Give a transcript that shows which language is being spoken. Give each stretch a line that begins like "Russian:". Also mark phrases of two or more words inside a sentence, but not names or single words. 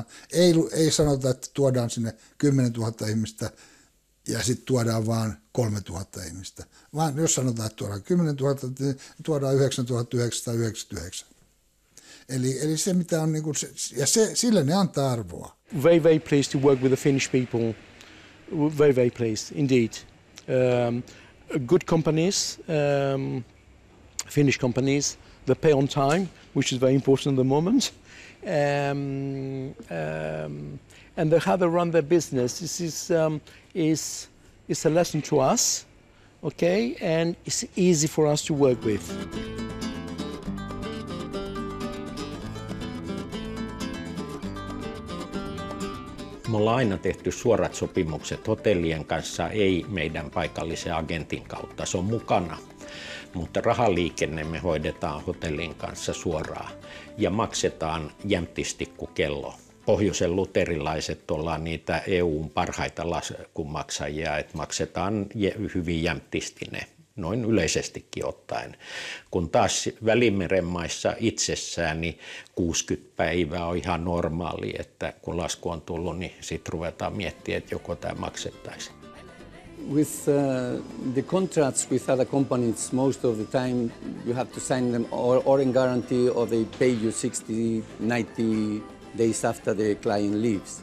Finnish: Ei sanota, että tuodaan sinne 10 000 ihmistä ja sitten tuodaan vaan 3 000 ihmistä. Vaan jos sanotaan, että tuodaan 10 000, niin tuodaan 9 999. Eli se mitä on, ja sille ne antaa arvoa.
English: Very, very pleased to work with the Finnish people. Very, very pleased indeed. Good companies, Finnish companies, they pay on time, which is very important at the moment. And how they run their business. This is a lesson to us, okay? And it's easy for us to work with.
Finnish: Me ollaan aina tehty suorat sopimukset hotellien kanssa, ei meidän paikallisen agentin kautta. Se on mukana, mutta rahaliikenne me hoidetaan hotellin kanssa suoraan ja maksetaan jämptisti kuin kello. Pohjoisen luterilaiset ollaan niitä EU:n parhaita laskunmaksajia, että maksetaan hyvin jämptisti ne, noin yleisestikin ottaen. Kun taas Välimeren maissa itsessään, niin 60 päivää on ihan normaali, että kun lasku on tullut, niin sitten ruvetaan miettimään, että joko tämä maksettaisiin.
English: With the contracts with other companies, most of the time you have to sign them or in guarantee or they pay you 60-90 days after the client leaves.